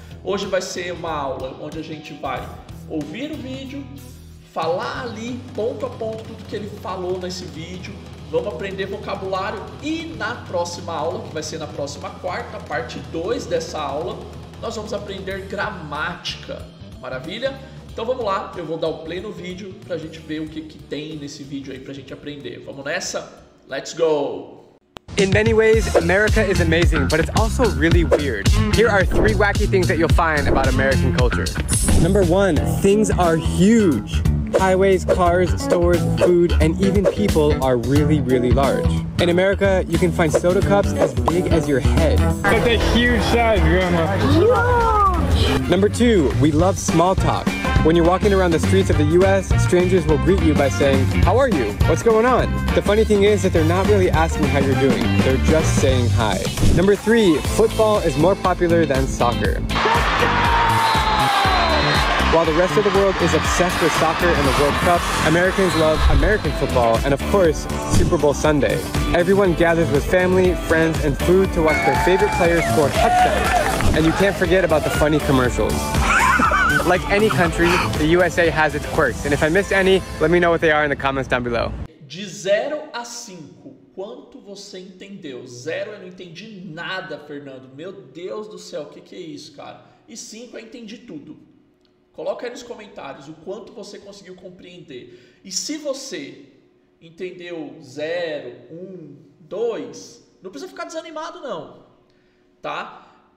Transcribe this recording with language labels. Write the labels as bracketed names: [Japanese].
[Portuguese] Hoje vai ser uma aula onde a gente vai ouvir o vídeo, falar ali ponto a ponto tudo que ele falou nesse vídeo, vamos aprender vocabulário e na próxima aula, que vai ser na próxima quarta, parte 2 dessa aula, nós vamos aprender gramática. Maravilha? Então vamos lá, eu vou dar o play no vídeo para a gente ver o que tem nesse vídeo aí para a gente aprender. Vamos nessa? [English] Let's go! In many ways, America is amazing, but it's also really weird. Here are 3 wacky things that you'll find about American culture. Number 1, things are huge. Highways, cars, stores, food, and even people are really, really large. In America, you can find soda cups as big as your head. That's a huge size, Grandma. Huge! Number 2, we love small talk. When you're walking around the streets of the US, strangers will greet you by saying, "How are you? What's going on?" The funny thing is that they're not really asking how you're doing. They're just saying hi. Number 3, football is more popular than soccer. While the rest of the world is obsessed with soccer and the World Cup, Americans love American football and, of course, Super Bowl Sunday. Everyone gathers with family, friends, and food to watch their favorite players score touchdowns. And you can't forget about the funny commercials. Like any country, the USA has its quirks, and if I missed any, let me know what they are in the comments down below. [Portuguese] De 0 a 5, quanto você entendeu? 0 eu não entendi nada, Fernando. Meu Deus do céu, o que é isso, cara? E 5 eu entendi tudo. Coloca aí nos comentários o quanto você conseguiu compreender. E se você entendeu 0, 1, 2, não precisa ficar desanimado não, tá?